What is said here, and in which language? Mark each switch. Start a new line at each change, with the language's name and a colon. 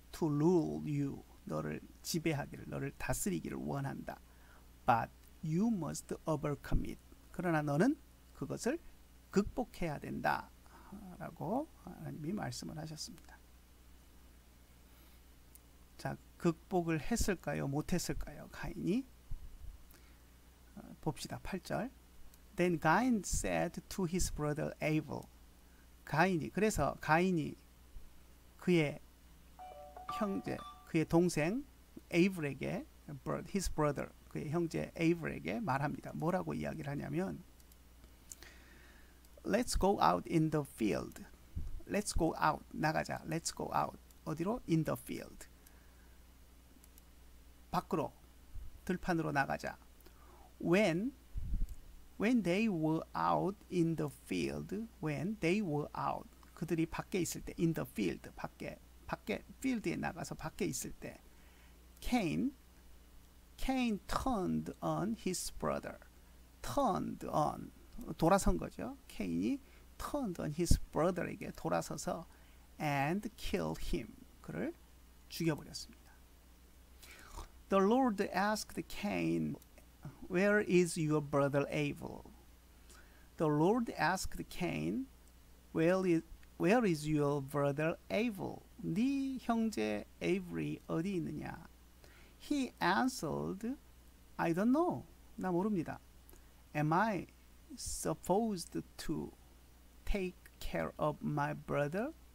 English: to rule you
Korean: 너를 지배하기를 너를 다스리기를 원한다.
English: But you must overcome it.
Korean: 그러나 너는 그것을 극복해야 된다. 라고 하나님이 말씀을 하셨습니다. 자, 극복을 했을까요? 못했을까요? 가인이 봅시다. 8절
English: Then Cain said to his brother Abel
Korean: 그래서 가인이 그의 형제 그의 동생 에이블에게
English: his brother
Korean: 그의 형제 에이블에게 말합니다. 뭐라고 이야기를 하냐면
English: Let's go out in the field. Let's go out.
Korean: 나가자.
English: Let's go out.
Korean: 어디로?
English: In the field.
Korean: 밖으로. 들판으로 나가자.
English: When they were out in the field. When they were out.
Korean: 그들이 밖에 있을 때.
English: In the field.
Korean: 밖에 field에 나가서 밖에 있을 때.
English: Cain turned on his brother. Turned on.
Korean: 돌아선 거죠.
English: 케인이 turned on his brother에게
Korean: 돌아서서
English: and killed him.
Korean: 그를 죽여버렸습니다.
English: The Lord asked Cain, Where is your brother Abel? The Lord asked Cain, Where is your brother Abel?
Korean: 네 형제 에이블이 어디 있느냐?
English: He answered, I don't know.
Korean: 나 모릅니다.
English: Am I supposed to take care of my brother?